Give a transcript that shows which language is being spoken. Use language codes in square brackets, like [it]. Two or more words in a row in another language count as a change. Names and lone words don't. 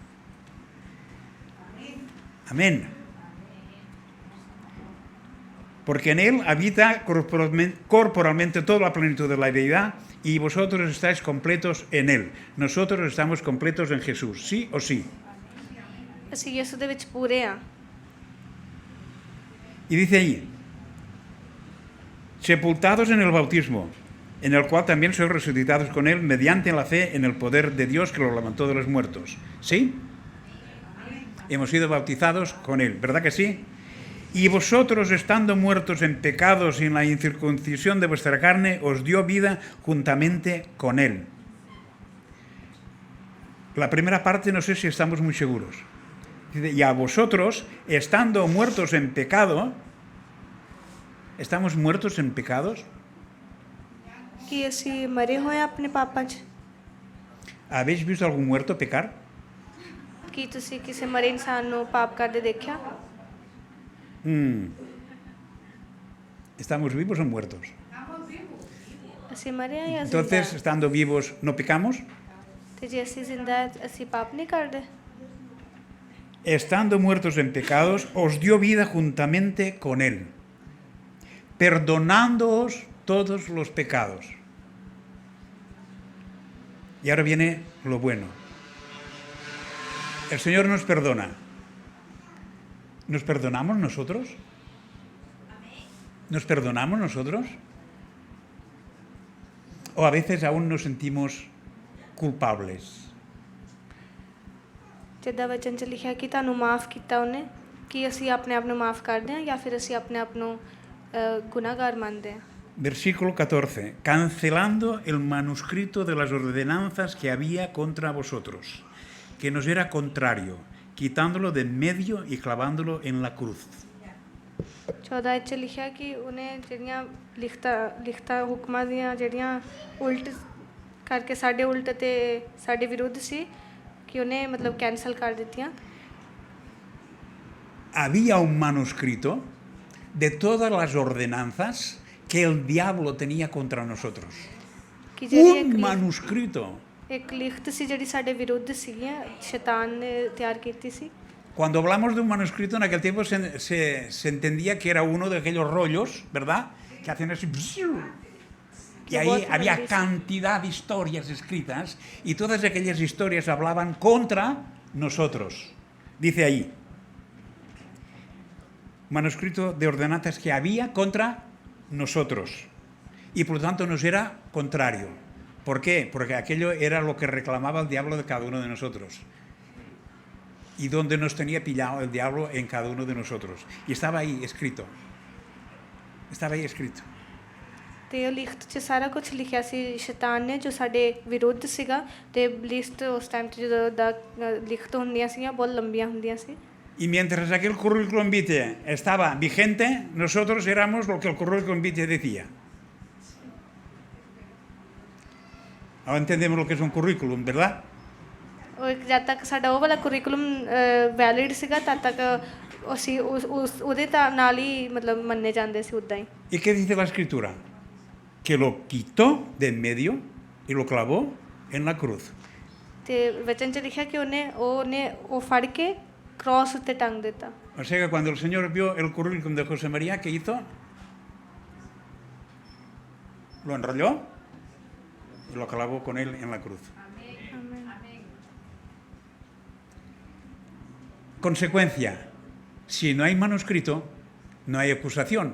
[es] Amén. Porque en él habita corporalmente toda la plenitud de la deidad, y vosotros estáis completos en él. Nosotros estamos completos en Jesús, sí o sí. [pa] ਅਸੀਂ ਯਿਸੂ ਦੇ ਵਿੱਚ ਪੂਰੇ ਆ [es] Y dice ahí, sepultados en el bautismo, en el cual también sois resucitados con él mediante la fe en el poder de Dios que lo levantó de los muertos. ¿Sí? Hemos sido bautizados con él, ¿verdad que sí? Y vosotros, estando muertos en pecados y en la incircuncisión de vuestra carne, os dio vida juntamente con él. La primera parte no sé si estamos muy seguros. Dice, y a vosotros, estando muertos en pecado, ¿estamos muertos en pecados? [pa] ਕਿ ਅਸੀਂ ਮਰੇ ਹੋਏ ਆ ਆਪਣੇ ਪਾਪਾਂ 'ਚ [es] ¿Habéis visto algún muerto pecar? [pa] ਕੀ ਤੁਸੀਂ ਕਿਸੇ ਮਰੇ ਇਨਸਾਨ ਨੂੰ ਪਾਪ ਕਰਦੇ ਦੇਖਿਆ [es] ¿Estamos vivos o muertos? [pa] ਅਸੀਂ ਮਰੇ ਆ ਜਾਂ [es] Entonces, [pa] ਜ਼ਿੰਦਾ [es] estando vivos, ¿no pecamos? [pa] ਤੇ ਜੇ ਅਸੀਂ ਜ਼ਿੰਦਾ ਹੈ, ਅਸੀਂ ਪਾਪ ਨਹੀਂ ਕਰਦੇ [es] Estando muertos en pecados, os dio vida juntamente con él, perdonándoos todos los pecados. Y ahora viene lo bueno. El Señor nos perdona. ¿Nos perdonamos nosotros? ¿Nos perdonamos nosotros? ¿O a veces aún nos sentimos culpables? [pa] ਜਿੱਦਾਂ ਵਚਨ 'ਚ ਲਿਖਿਆ ਕਿ ਤੁਹਾਨੂੰ ਮਾਫ ਕੀਤਾ ਉਹਨੇ ਕਿ ਅਸੀਂ ਆਪਣੇ ਆਪ ਨੂੰ ਮਾਫ ਕਰਦੇ ਹਾਂ ਜਾਂ ਫਿਰ ਅਸੀਂ ਆਪਣੇ ਆਪ ਨੂੰ ਗੁਨਾਹਗਾਰ ਮੰਨਦੇ ਹਾਂ [es] Versículo 14. Cancelando el manuscrito de las ordenanzas que había contra vosotros, que nos era contrario, quitándolo de en medio y clavándolo en la cruz. [pa] 14 ਚ ਲਿਖਿਆ ਕਿ ਉਹਨੇ ਜਿਹੜੀਆਂ ਲਿਖਤਾਂ ਹੁਕਮਾਂ ਦੀਆਂ ਜਿਹੜੀਆਂ ਉਲਟ ਕਰਕੇ ਸਾਡੇ ਉਲਟ ਤੇ ਸਾਡੇ ਵਿਰੁੱਧ ਸੀ ਕਿ ਉਹਨੇ ਮਤਲਬ ਕੈਂਸਲ ਕਰ ਦਿੱਤੀਆਂ [es] Había un manuscrito de todas las ordenanzas que el diablo tenía contra nosotros. [pa] ਕਿ ਜਿਹੜੀ [es] Un manuscrito. [pa] ਇੱਕ ਲਿਖਤ ਸੀ ਜਿਹੜੀ ਸਾਡੇ ਵਿਰੁੱਧ ਸੀਗੀਆਂ ਸ਼ੈਤਾਨ ਨੇ ਤਿਆਰ ਕੀਤੀ ਸੀ [es] Cuando hablamos de un manuscrito, en aquel tiempo se entendía que era uno de aquellos rollos, ¿verdad? Que hacen así. Y ahí había cantidad de historias escritas y todas aquellas historias hablaban contra nosotros. Dice ahí, manuscrito de ordenanzas que había contra nosotros. Y por lo tanto nos era contrario. ¿Por qué? Porque aquello era lo que reclamaba el diablo de cada uno de nosotros. Y donde nos tenía pillado el diablo en cada uno de nosotros. Y estaba ahí escrito. Estaba ahí escrito. [pa] ਤੇ ਉਹ ਲਿਖਤ 'ਚ ਸਾਰਾ ਕੁਝ ਲਿਖਿਆ ਸੀ ਸ਼ੈਤਾਨ ਨੇ ਜੋ ਸਾਡੇ ਵਿਰੁੱਧ ਸੀਗਾ ਤੇ ਲਿਸਟ ਉਸ ਟਾਈਮ 'ਚ ਜਦੋਂ ਦਾ ਲਿਖਤ ਹੁੰਦੀਆਂ ਸੀਗੀਆਂ ਬਹੁਤ ਲੰਬੀਆਂ ਹੁੰਦੀਆਂ ਸੀ [es] Y mientras aquel currículum vitae estaba vigente, nosotros éramos lo que el currículum vitae decía. Ahora entendemos lo que es un currículum, ¿verdad? [pa] ਉਹ ਜਦ ਤੱਕ ਸਾਡਾ ਉਹ ਵਾਲਾ [en] curriculum valid [pa] ਸੀਗਾ ਤਦ ਤੱਕ ਅਸੀਂ ਉਹਦੇ ਨਾਲ ਹੀ ਮਤਲਬ ਮੰਨੇ ਜਾਂਦੇ ਸੀ ਉੱਦਾਂ ਹੀ [es] ¿Y qué dice la escritura? Que lo quitó de en medio y lo clavó en la cruz. [pa] ਤੇ ਵਚਨ 'ਚ ਲਿਖਿਆ ਕਿ ਉਹਨੇ ਉਹ ਫੜ ਕੇ ਕ੍ਰਾਸ ਉੱਤੇ ਟੰਗ ਦਿੱਤਾ [es] O sea que cuando el Señor vio el currículum de José María, ¿qué hizo? Lo enrolló y lo clavó con él en la cruz. Consecuencia, si no hay manuscrito, no hay acusación.